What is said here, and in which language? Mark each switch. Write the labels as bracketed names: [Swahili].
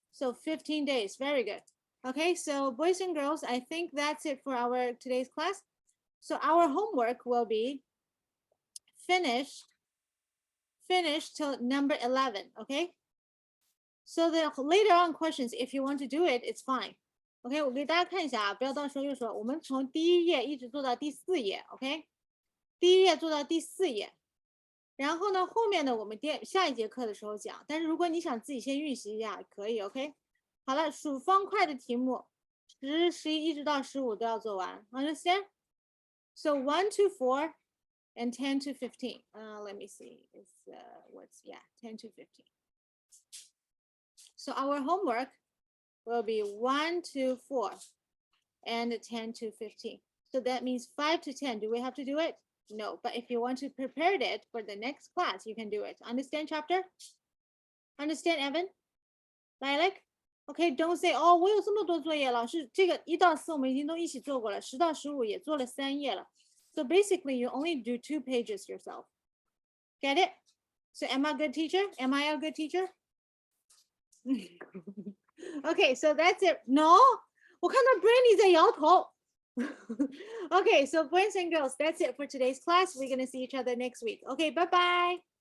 [English] So 15 days. Very good. Okay, so boys and girls, I think that's it for our today's class. So our homework will be finish till number 11, okay? So the later on questions, if you want to do it, it's fine. [Chinese] OK， 我给大家看一下啊，不要到时候又说我们从第1页一直做到第4页 ，OK？第1页做到第4页，然后呢，后面的我们下一节课的时候讲。但是如果你想自己先预习一下，可以 ，OK？ 好了，数方块的题目10、11一直到15都要做完 ，Understand？ [English] So 1 to 4 and 10 to 15. Let me see. It's what's 10 to 15. So our homework will be 1 to 4 and 10 to 15. So that means 5 to 10. Do we have to do it? No, but if you want to prepare it for the next class, you can do it. Understand, chapter? Understand, Evan? Lilac? Okay, don't say, [Chinese] 哦，我有这么多作业，老师，这个1到4我们已经都一起做过了，10到15也做了3页了。 [English] So basically, you only do 2 pages yourself. Get it? So am I a good teacher? Am I a good teacher? Okay, so that's it. [Chinese] No, 我看到 Brandy 在摇头。 [English] Okay, so boys and girls, that's it for today's class. We're going to see each other next week. Okay, bye-bye.